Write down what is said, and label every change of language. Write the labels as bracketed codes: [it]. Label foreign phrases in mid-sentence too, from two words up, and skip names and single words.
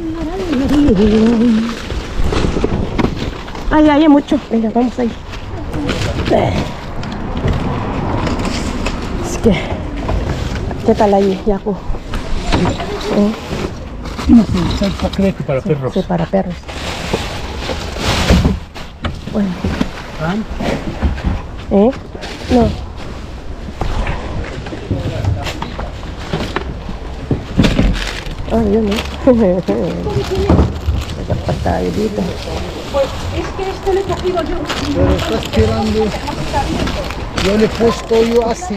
[es] Ay, mucho. Venga, vamos ahí. Es que... ¿Qué tal ahí, Yaku? ¿Crees que para perros? Sí, para perros. Bueno. No. [tl] Yun Nagkapat tayo dito. [es] Pues es que esto lo he cogido yo. Pero estás tirando. Yo le he puesto yo así.